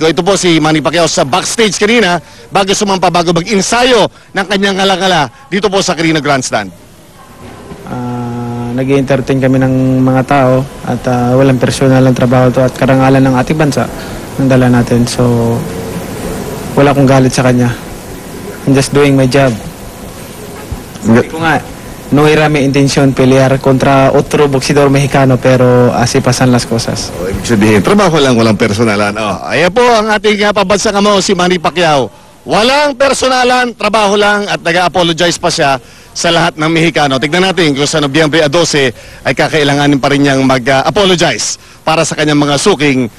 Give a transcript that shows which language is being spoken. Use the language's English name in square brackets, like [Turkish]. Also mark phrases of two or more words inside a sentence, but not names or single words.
[Filipino] Ito po si Manny Pacquiao sa backstage kanina bago mag-ensayo ng kanyang ngala-ngala dito po sa Quirino Grandstand. Nag-i-entertain kami ng mga tao at walang personal ng trabaho to at karangalan ng ating bansa ng dala natin. So, wala akong galit sa kanya. [English] I'm just doing my job. [Filipino] Sabi ko nga, [Spanish] no era mi intention pelear kontra otro boxeador mexicano pero así pasan las cosas. [Filipino] Ibig sabihin, trabaho lang, walang personalan. Ayan po ang ating pabansang amo, si Manny Pacquiao. Walang personalan, trabaho lang at nag-apologize pa siya sa lahat ng Mexicano. Tignan natin kung sa Nobyembre 12 ay kakailanganin pa rin niyang mag-apologize para sa kanyang mga suking